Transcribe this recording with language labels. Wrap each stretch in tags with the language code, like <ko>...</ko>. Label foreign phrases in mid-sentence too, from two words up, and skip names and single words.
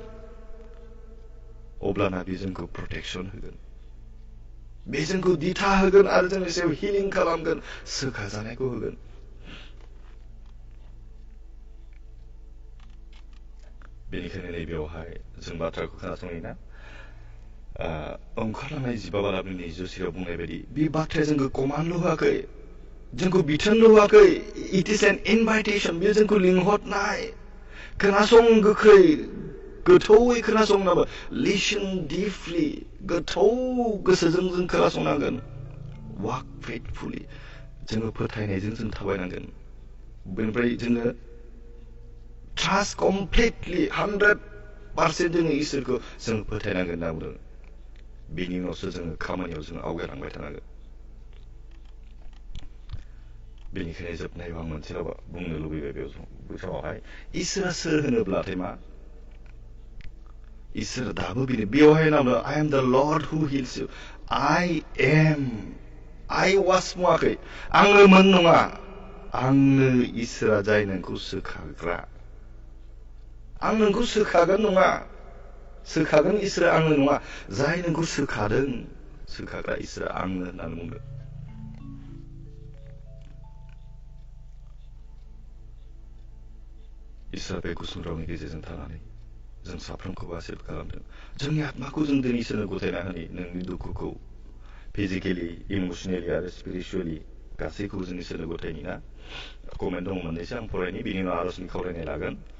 <brx>अब्लाना बे जोंखौ प्रटेक्शन होगोन बे जोंखौ दिथा होगोन आरो जोंनि सायाव हिलिं खालामगोन सोखाजानायखौ होगोन बेनिखायनो नैबेयावहाय जों बाथ्राखौ खोनासंनायना ओंखारलांनाय 15 बालाबनि 24 बुंनाय बायदि बे बाथ्राया जोंखौ कमान्डल' होआखै जोंखौ बिथोनल' होआखै</brx> <en>it is an invitation</en> <brx>बेयो जोंखौ लिंहरनाय खोनासं गोख्रै गोथौयै खोनासंनांगौ</brx> <en>listen deeply</en> <brx>गोथौ गोसोजों जों खोनासंनांगोन</brx> <en>walk faithfully</en> <brx>जोङो फोथायनायजों जों थाबायनांगोन बेनिफ्राय जोङो</brx> <en>trust completely</en> <brx>100% जोङो इसोरखौ जों फोथायनांगोन होनना बुंदों बिनि उनावसो जोङो खामानियाव जोङो आवगायलांबाय थानांगोन बेनिखायनो जोबनायाव आं मोनसे बुंनो लुबैबाय बे समावहाय इसोरा सोर होनोब्लाथाय मा इसोर दाबो बेनो बेवहाय नामो</brx> <en>I am the Lord who heals you I was</en> <brx>मुवाखै आङो मोन नङा आंनो इसोरा जाय नोंखौ सोखाग्रा आं नोंखौ सोखागोन नङा सोखागोन इसोरा आंनो नङा जाय नोंखौ सोखादों सोखाग्रा इसोरा आंनो होननानै बुंदों इसोरा बे गुसुं रावनि गेजेरजों थानानै जों साफ्रोमखौबो आशीर्बाद खालामदों जोंनि आत्माखौ जों दिनै इसोरनो गथायना होनि नोंनि दुखुखौ</brx> <en>physically emotionally</en> <brx>आरो स्पिरिचुवेलि गासैखौबो जों इसोरनो गथायनि ना कमेन्ट दङ मोननैसो आं फरायनि बिनि उनाव आरजनि खावलायनाय लागोन</brx>